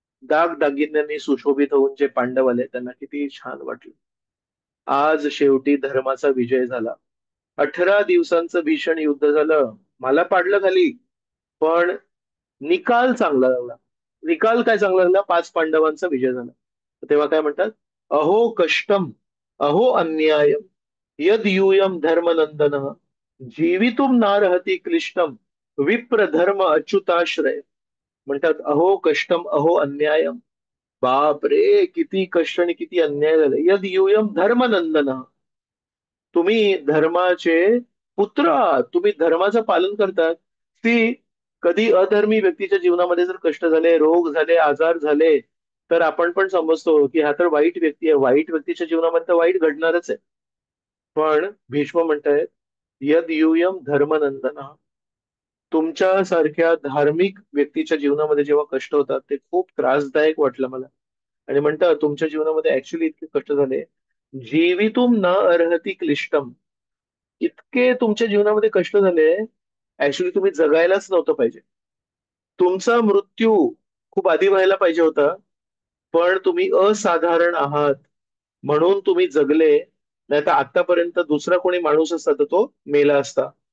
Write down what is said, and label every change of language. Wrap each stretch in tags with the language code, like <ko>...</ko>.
<mr>दाग दागिन्यांनी सुशोभित होऊन जे पांडव आले त्यांना किती छान वाटलं. आज शेवटी धर्माचा विजय झाला. 18 दिवसांचं भीषण युद्ध झालं. मला पाडलं खाली, पण निकाल चांगला लागला. निकाल काय चांगला लागला? 5 पांडवांचा विजय झाला. तेव्हा काय म्हणतात?</mr> <sa>अहो कष्टम, अहो अन्याय, यद यूयम धर्मनंदन, जीवितुम नारहती क्लिष्टम विप्र धर्म अच्युताश्रय.</sa> <mr>म्हणतात</mr> <sa>अहो कष्टम अहो अन्यायम.</sa> <mr>बाप रे, किती कष्ट आणि किती अन्याय झाले.</mr> <sa>यद यूयम धर्मनंदन.</sa> <mr>तुम्ही धर्माचे पुत्र आहात, तुम्ही धर्माचं पालन करतात. ती कधी अधर्मी व्यक्तीच्या जीवनामध्ये जर कष्ट झाले, रोग झाले, आजार झाले, तर आपण पण समजतो की हा तर वाईट व्यक्ती आहे. वाईट व्यक्तीच्या जीवनामध्ये तर वाईट घडणारच आहे. पण भीष्म म्हणतायत</mr> <sa>यद यूयम धर्मनंदन.</sa> <mr>तुमच्या सारख्या धार्मिक व्यक्तीच्या जीवनामध्ये जेव्हा कष्ट होतात ते खूप त्रासदायक वाटलं मला. आणि म्हणतात तुमच्या जीवनामध्ये ऍक्च्युली इतके कष्ट झाले.</mr> <sa>जीवितुम न अर्हति क्लिष्टम.</sa> <mr>इतके तुमच्या जीवनामध्ये कष्ट झाले, ऍक्च्युली तुम्ही जगायलाच नव्हतं पाहिजे. तुमचा मृत्यू खूप आधी व्हायला पाहिजे होता, पण तुम्ही असाधारण आहात म्हणून तुम्ही जगले. नाही तर आतापर्यंत दुसरा कोणी माणूस असता तर तो मेला असता.</mr>